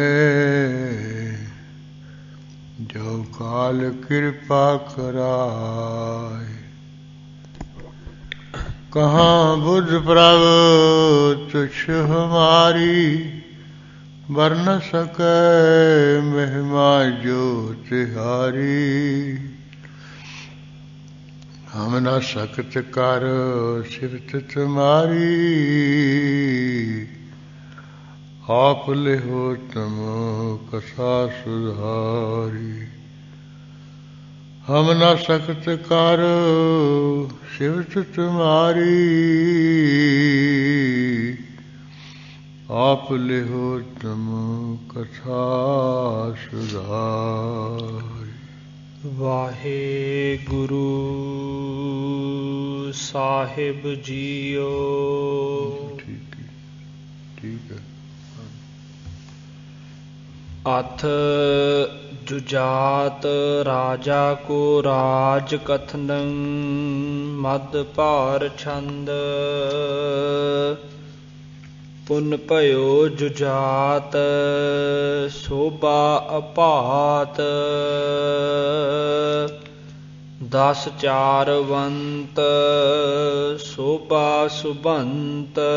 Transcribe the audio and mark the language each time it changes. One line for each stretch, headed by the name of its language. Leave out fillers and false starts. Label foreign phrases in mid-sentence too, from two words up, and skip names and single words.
Punjabi: ਜੋ ਕਾਲ ਕ੍ਰਿਪਾ ਕਰਾਯ ਕਹਾਂ ਬੁੱਧ ਪ੍ਰਭ ਤੁੱਛ ਹਮਾਰੀ ਵਰਣ ਸਕੈ ਮਹਿਮਾ ਜੋ ਤਿਹਾਰੀ ਹਮ ਨ ਸਕਤ ਕਰ ਸਿਫਤ ਤੁਮ੍ਹਾਰੀ ਆਪ ਲਿਹੋ ਤੁਮ ਕਥਾ ਸੁਧਾਰੀ ਹਮ ਨ ਸਕਤ ਕਰ ਸਿਫਤ ਤੁਮ੍ਹਾਰੀ ਆਪ ਲਿਹੋ ਤੁਮ ਕਥਾ ਸੁਧਾਰੀ। ਵਾਹਿਗੁਰੂ ਸਾਹਿਬ ਜੀਓ। ਠੀਕ ਹੈ। ਅਥ ਜੁਜਾਤ ਰਾਜਾ ਕੋ ਰਾਜ ਕਥਨੰ ਮਦ ਭਾਰ ਛੰਦ ਪੁਨ ਭਯੋ ਜੁਜਾਤ ਸ਼ੋਭਾ ਅਪਾਤ ਦਸ ਚਾਰਵੰਤ ਸ਼ੋਭਾ ਸੁਬੰਤ